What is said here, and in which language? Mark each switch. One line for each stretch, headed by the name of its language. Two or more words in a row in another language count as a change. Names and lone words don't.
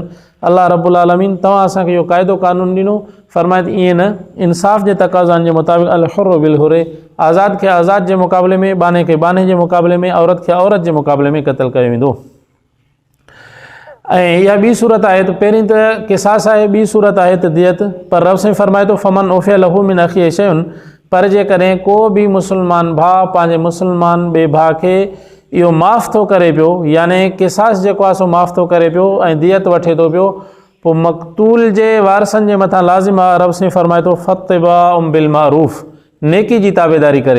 Sindhi: अल्लाह
Arabic: رب العالمين
Sindhi: तव्हां असांखे इहो क़ाइदो कानून ॾिनो, फरमाए त ईअं न, इंसाफ़ जे तक़ाज़नि जे मुताबिक़
Arabic: الحر بالحر,
Sindhi: आज़ाद खे आज़ाद जे मुक़ाबले में, बाने खे बाने जे मुक़ाबले में, औरत खे औरत जे मुक़ाबले में क़तल कयो वेंदो। ऐं इहा ॿी सूरत आहे त पहिरीं त किसास आहे, ॿी सूरत आहे त दियत। पर रब साईं फरमाए थो
Arabic: فمن عفي له من أخيه شيء,
Sindhi: पर जेकॾहिं को बि मुस्लमान भाउ पंहिंजे मुस्लमान ॿिए भाउ खे इहो माफ़ थो करे पियो, यानी किसास जेको आहे सो माफ़ थो करे पियो ऐं दियत वठे थो पियो, पोइ मक़तूल जे वारिसनि जे मथां लाज़िम आहे, रब साईं फरमाए थो
Arabic: فاتباع بالمعروف,
Sindhi: नेकी जी ताबेदारी करे।